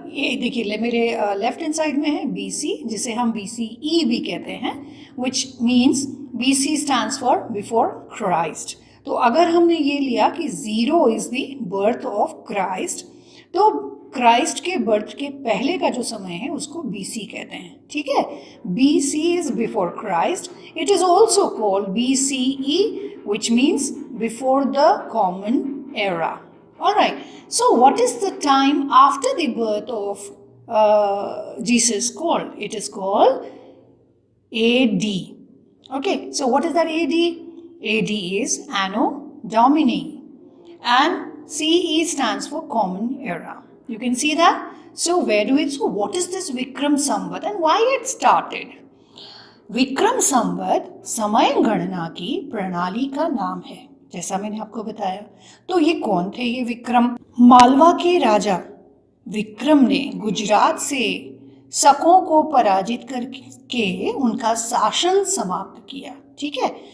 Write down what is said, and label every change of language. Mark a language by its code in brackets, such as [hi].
[hi] ये देखिए मेरे लेफ्ट हैंड साइड में है BC, जिसे हम BCE भी कहते हैं, [en] Which means BC stands for before Christ. [hi] तो अगर हमने ये लिया कि [en] 0 is the birth of Christ, [hi] तो क्राइस्ट के बर्थ के पहले का जो समय है उसको BC कहते हैं, ठीक है। [en] BC is before Christ. It is also called BCE, which means before the common era. All right. So what is the time after the birth of Jesus called? It is called AD. Okay. So what is that AD? AD is Anno Domini, and CE stands for Common Era. You can see that. So what is this Vikram Samvat and why it started? [hi] Vikram Samvat समय गणना की प्रणाली का नाम है, जैसा मैंने आपको बताया। तो ये कौन थे ये विक्रम? मालवा के राजा विक्रम ने गुजरात से शकों को पराजित करके उनका शासन समाप्त किया, ठीक है।